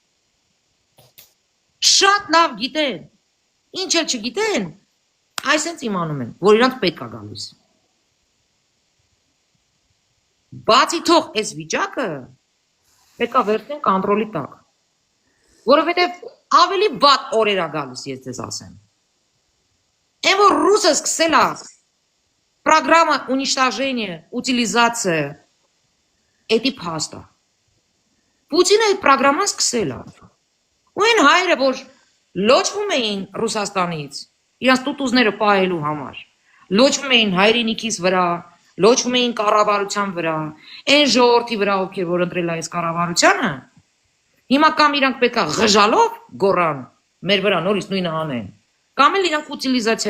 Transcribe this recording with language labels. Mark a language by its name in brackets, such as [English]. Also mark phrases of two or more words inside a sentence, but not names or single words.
[Armenian] Շատ լավ գիտեն։ Ինչ էլ չգիտեն, այսպես իմանում են, որ իրանք պետք է գալիս։ Բացի թող այս վիճակը պետք է վերցնեն կոնտրոլի տակ։ Որովհետև ավելի վատ օրեր է գալիս, ես ձեզ ասեմ։ Այն որ ռուսը սկսել է [Russian] программа уничтожения, утилизация этой [Armenian] փաստը։ Պուտինը այդ програмման սկսել է։ Ու այն հայերը, որ լոչվում էին Ռուսաստանից, իրանց տուտուզները պահելու համար, լոչվում էին հայրենիքից վրա, լոչվում էին կառավարության վրա, այն ժողովրդի վրա, ովքեր որ ընտրել այս կառավարությանը, հիմա կամ իրանք պետք է ղժալով գոռան, մեր վրա նորից նույնը անեն, կամ էլ իրանք ուտիլիզացիա